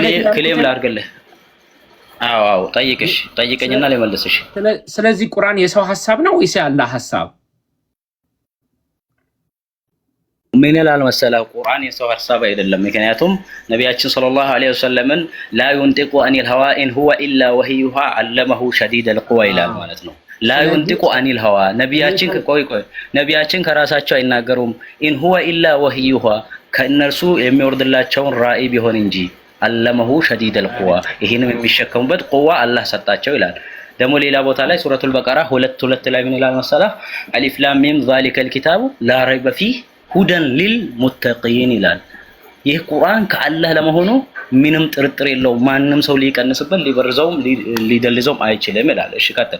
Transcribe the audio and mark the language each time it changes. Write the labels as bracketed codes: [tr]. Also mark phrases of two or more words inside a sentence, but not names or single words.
[am] ክሌም ላድርግልህ። አዎ ጠይቀኝና ልመልስሽ። ስለዚህ ቁርአን የሰው ሐሳብ ነው ወይስ የአላህ ሐሳብ? ምን ይላል መሰለህ? ቁርአን የሰው ሐሳብ አይደለም። ምክንያቱም ነቢያችን [ar] صلى الله عليه وسلم لا ينطق عن الهوى إن هو إلا وحي علمه شديد القوى [am] ይላል ማለት ነው። [ar] لا ينطق عن الهوى [am] ነቢያችን ከራሳቸው አይናገሩም። [ar] إن هو إلا وحي [am] ከእነርሱ የሚወርድላቸውን ራእይ ቢሆን እንጂ [ar] علمه شديد القوى [am] ይሄንም የሚሸከሙበት ቁዋ አላህ ሰጣቸው ይላል። ደግሞ ሌላ ቦታ ላይ ሱረቱል በቀራ 2:2 ላይ ምን ይላል መሰለህ? [ar] ألف لام ميم ذلك الكتاب لا ريب فيه هدى للمتقين [am] ይላል። ይህ ቁርአን ከአላህ ለመሆኑ ምንም ጥርጥር የለውም። ማንም ሰው ሊቀንስበት ሊበርዘውም ሊደልዘውም አይችልም ይላል። እሺ ቀጥል።